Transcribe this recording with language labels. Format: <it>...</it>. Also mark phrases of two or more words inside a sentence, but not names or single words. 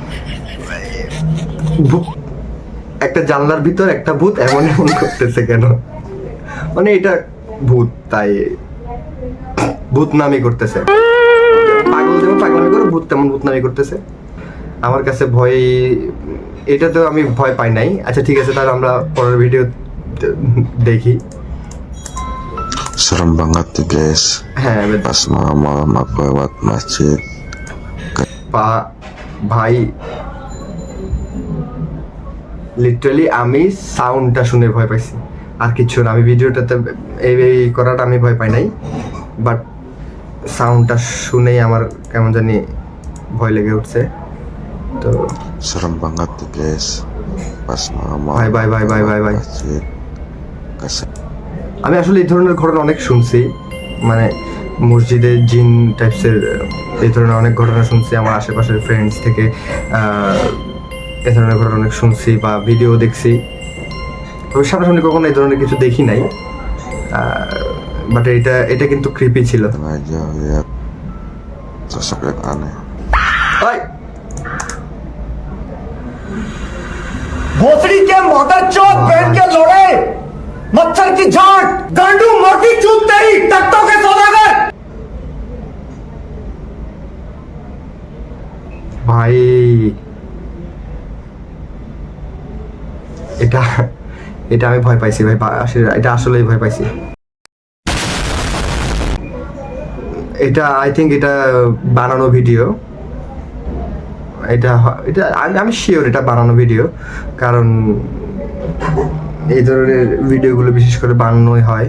<bn>একটা জানলার ভিতর একটা ভূত এমন করতেছে কেন, এটা ভূত, তাই ভূত নামি করতেছে। পাগল যেমন পাগলামি করে, ভূত তেমন ভূত নামি করতেছে। আমার কাছে ভয়, এটাতেও আমি ভয় পাই নাই। আচ্ছা ঠিক আছে, তাহলে আমরা পরের ভিডিও দেখি।</bn> <id>Serem banget tuh guys. Pas malam-malam aku lewat masjid.</id> <bn>ভাই লিটারালি আমি সাউন্ডটা শুনে ভয় পাইছি, আর কিছু না। আমি ভিডিওটাতে এই করাটা আমি ভয় পাই নাই, বাট সাউন্ডটা শুনেই আমার কেমন জানি ভয় লেগে উঠছে। তো</bn> <id>serem banget tuh guys. Pas malam-malam</id> <bn>ভাই আমি আসলে এই ধরনের ঘটনা অনেক শুনছি, মসজিদে জিন টাইপসের এই ধরনের অনেক ঘটনা শুনছি আমার আশেপাশের ফ্রেন্ডস থেকে। এ ধরনের ঘটনা অনেক শুনছি বা ভিডিও দেখছি, তবে সামনাসামনি কখনো এই ধরনের কিছু দেখি নাই। বাট এটা কিন্তু ক্রিপি ছিল।</bn> <id>aja lihat sosok yang aneh.</id> <hi>भोसड़ी के मोटर चौक पहन के लौड़े, मच्छर की झाट, गांडू मोटी चूत तेरी, तख्तों के सौदागर।</hi> <bn>ভাই এটা আমি ভয় পাইছি ভাই, এটা আসলেই ভয় পাইছি। এটা</bn> <en>I think</en> <bn>এটা বানানো ভিডিও, এটা আমি শিওর এটা বানানো ভিডিও, কারণ এই ধরনের ভিডিওগুলো বিশেষ করে বানানোই হয়।</bn>